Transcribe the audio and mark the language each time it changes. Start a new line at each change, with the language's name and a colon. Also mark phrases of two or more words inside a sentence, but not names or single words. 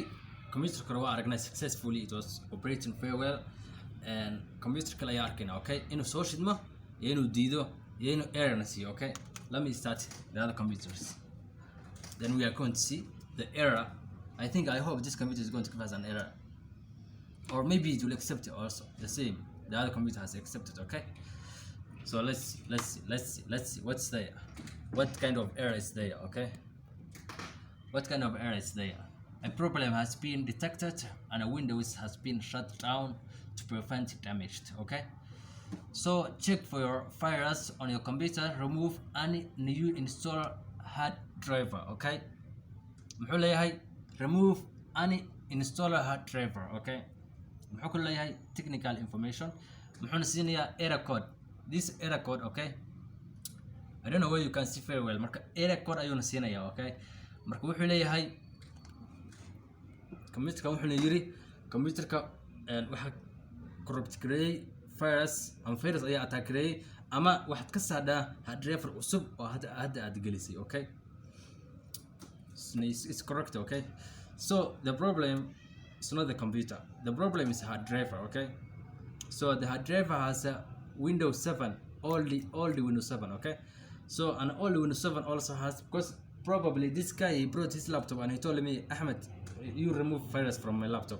Somali: Computer kale waa aragnay
English: successfully, it was operating very well and
Somali: computer kale ayaan arkayna. Okay, inuu soo shidmo iyo inuu diido iyo inuu error na siiyo.
English: Okay, let me start the other computers, then we are going to see the error. I hope this computer is going to give us an error, or maybe it will accept it also the same the other computer has accepted. Okay, so let's see what's there, what kind of error is there. Okay, what kind of error is there? A problem has been detected and a Windows has been shut down to prevent damage. Okay, So check for your virus on your computer, remove any new install hard driver.
Somali: Okay, muxuu leeyahay
English: remove any installer hard driver.
Somali: Okay, muxuu ku leeyahay
English: technical information,
Somali: muxuuna siinayaa
English: error code. This error code, okay, I don't know where you can see very well.
Somali: Marka
English: error code
Somali: ayuuna siinayaa. Okay, marka wuxuu leeyahay computerka wuxuuna yiri computerka waxa corrupt gareeyay virus ama virus ayaa attack gareeyay ama waxaad ka saadhaa
English: hard driver
Somali: cusub oo hadda aad gelisay.
English: Okay, it's correct. Okay, so the problem is not the computer, the problem is hard driver. Okay, so the hard driver has a Windows 7, only Windows 7. Okay, so and only Windows 7 also has, because probably this guy, he brought his laptop and he told me, Ahmed, you remove virus from my laptop.